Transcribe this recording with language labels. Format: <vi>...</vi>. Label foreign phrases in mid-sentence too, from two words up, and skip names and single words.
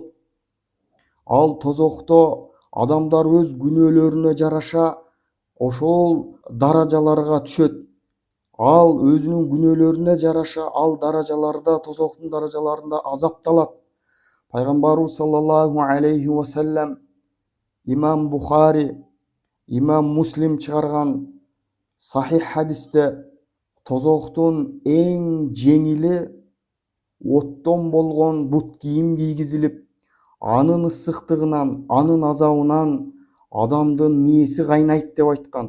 <ky>Ал тозокто адамдар өз күнөөлөрүнө жараша ошол даражаларга түшөт. Ал өзүнүн күнөөлөрүнө жараша ал даражаларда, тозоктун даражаларында азапталат. Пайгамбарыбыз</ky> <ar>صلى الله عليه وسلم</ar> <ky>имам Бухари, имам Муслим чыгарган сахих хадисте тозоктун эң жеңили оттон болгон бут кийим кийгизилип, анын ысыктыгынан, анын азабынан адамдын мээси кайнайт деп айткан.</ky>